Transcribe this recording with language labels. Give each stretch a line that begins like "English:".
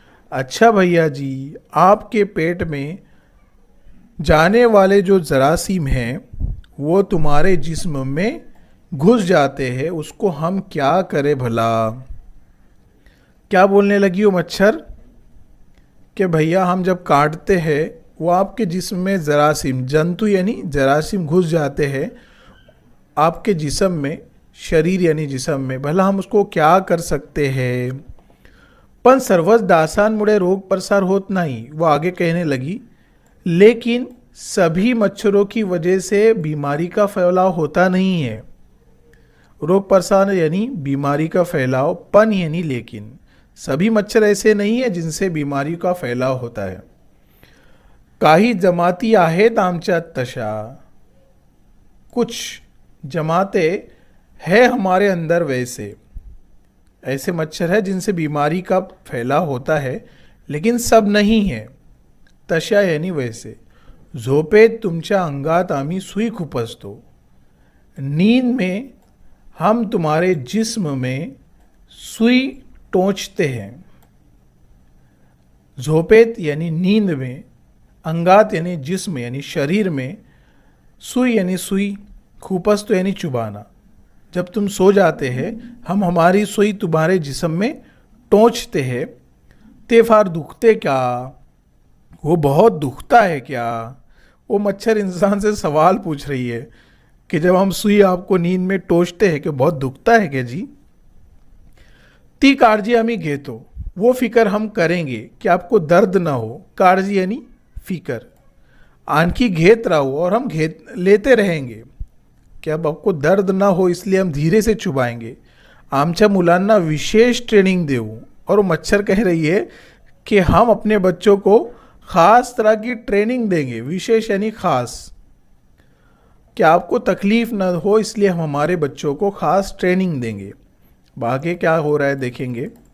Hindi: अच्छा भैया जी, आपके पेट में जाने वाले जो जरासीम हैं वो तुम्हारे जिस्म में घुस जाते हैं, उसको हम क्या करें भला? क्या बोलने लगी वो मच्छर कि भैया हम जब काटते हैं वो आपके जिस्म में जरासीम, जंतु यानी जरासीम घुस जाते हैं आपके जिस्म में, शरीर यानी जिस्म में, भला हम उसको क्या कर सकते हैं?
Marathi: पण सर्वच डासांमुळे रोग प्रसार होत नाही.
Hindi: वो आगे कहने लगी, लेकिन सभी मच्छरों की वजह से बीमारी का फैलाव होता नहीं है. रोग प्रसार यानी बीमारी का फैलाव, पण यानी लेकिन. सभी मच्छर ऐसे नहीं है जिनसे बीमारी का फैलाव होता है.
Marathi: काही जमाती आहेत आमच्यात तशा.
Hindi: कुछ जमातें है हमारे अंदर वैसे, ऐसे मच्छर है जिनसे बीमारी का फैलाव होता है, लेकिन सब नहीं है. तशा यानी वैसे.
Marathi: झोपेत तुमच्या अंगात आम्ही सुई खुपसतो.
Hindi: नींद में हम तुम्हारे जिस्म में सुई टोंचते हैं. झोपेत यानी नींद में, अंगात यानी जिस्म यानी शरीर में, सुई यानी सुई, खुपसतो यानी चुबाना. जब तुम सो जाते हैं हम हमारी सुई तुम्हारे जिस्म में टोंचते हैं.
Marathi: ते फार दुखते
Hindi: क्या? वो बहुत दुखता है क्या? वो मच्छर इंसान से सवाल पूछ रही है कि जब हम सुई आपको नींद में टोचते हैं कि बहुत दुखता है क्या जी?
Marathi: ती काळजी आम्ही घेतो,
Hindi: वो फिकर हम करेंगे कि आपको दर्द ना हो. काळजी यानी फिकर.
Marathi: आणखी घेत राहू
Hindi: और हम लेते रहेंगे कि अब आपको दर्द ना हो, इसलिए हम धीरे से चुबाएंगे.
Marathi: आमच्या मुलांना विशेष ट्रेनिंग देऊ.
Hindi: और वो मच्छर कह रही है कि हम अपने बच्चों को खास तरह की ट्रेनिंग देंगे. विशेष यानी खास, कि आपको तकलीफ न हो इसलिए हम हमारे बच्चों को खास ट्रेनिंग देंगे. आगे क्या हो रहा है देखेंगे.